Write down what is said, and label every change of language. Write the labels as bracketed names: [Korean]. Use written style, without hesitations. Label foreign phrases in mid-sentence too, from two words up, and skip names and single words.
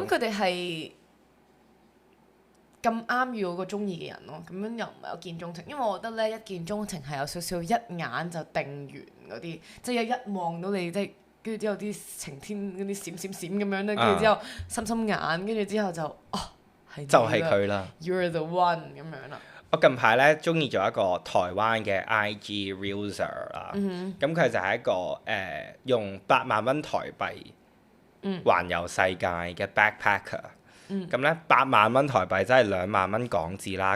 [Cantonese] 咁佢哋係咁啱遇到個中意嘅人咯，咁樣又唔係一見鍾情，因為我覺得咧一見鍾情係有少少一眼就定完嗰啲，即係一望到你即係跟住之後啲晴天嗰啲閃閃閃咁樣咧，跟住之後心心眼，跟住之後就係就係佢啦。 [English] You're the one [Cantonese] 咁樣啦。我近排咧中意咗一個台灣嘅 IG Reeler 啦，咁佢就係一個用8萬蚊台幣環遊世界嘅 backpacker，咁咧8萬蚊台幣真係2萬蚊港紙啦。